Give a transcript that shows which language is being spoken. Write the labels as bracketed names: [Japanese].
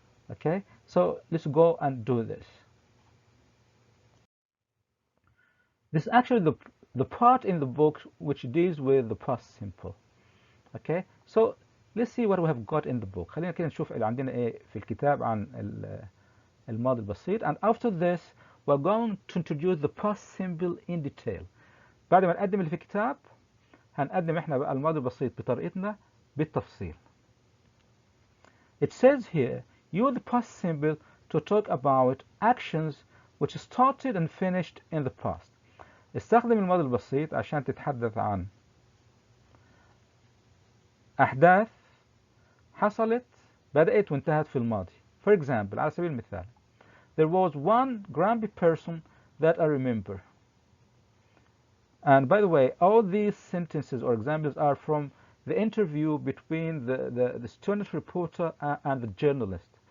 [English] Okay, so let's go and do this. This is actually the part in the book which deals with the past simple. Okay, so let's see what we have got in the book. [Arabic] خلينا كده نشوف اللي عندنا ايه في الكتاب عن الماضي البسيط. [English] And after this we're going to introduce the past simple in detail. [Arabic] بعد ما نقدم اللي في الكتاب هنقدم احنا بقى الماضي البسيط بطريقتنا بالتفصيل. [English] It says here, use the past simple to talk about actions which started and finished in the past. [Arabic] استخدم الماضي البسيط عشان تتحدث عن أحداث حصلت بدأت وانتهت في الماضي. [English] For example, [Arabic] على سبيل المثال, [English] there was one grumpy person that I remember. And by the way, all these sentences or examples are from the interview between the student reporter and the journalist.